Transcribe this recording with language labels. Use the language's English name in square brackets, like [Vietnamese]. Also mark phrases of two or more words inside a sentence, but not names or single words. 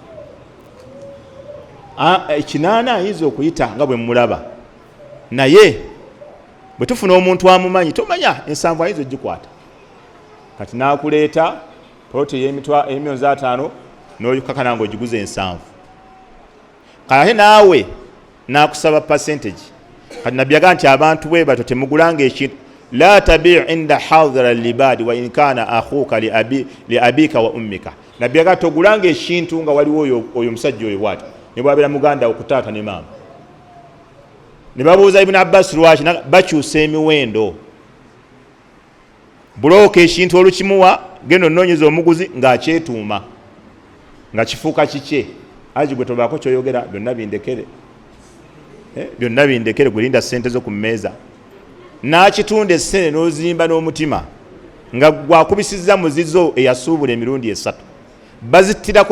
[Ganda] 8 ayinza okuyita nga bwe mulaba naye bwe tufuna omuntu amumanyi tomanya ensanvu ayinza ogikwata kati n'akuleeta poloti ey'emilioni 5 n'oyukakana nga ogiguza ensanvu kale naawe n'akusaba percentage kati nabyaga nti abantu bwe bato temugulanga ekintu [Arabic] لا تبع عند حاضر لباد وإن كان أخاك لأبيك وأمك [Ganda] nabyaga togulanga ekintu nga waliwo oyo musajja oyo bwati ne bwabera muganda okutaata ne maama ne babuuza Ibn Abbas lwaki bakyusa emiwendo buloka ekintu olukimuwa genda onoonyeza omuguzi ng'akyetuuma nga kifuuka kikye aji gwe tobaako kyoyogera byonna bindekere gwelinda ssente zo ku mmeeza n'akitunda essene n'ozimba n'omutima nga gwakubisizza muzizo eyasuubula emirundi 3 bazittirako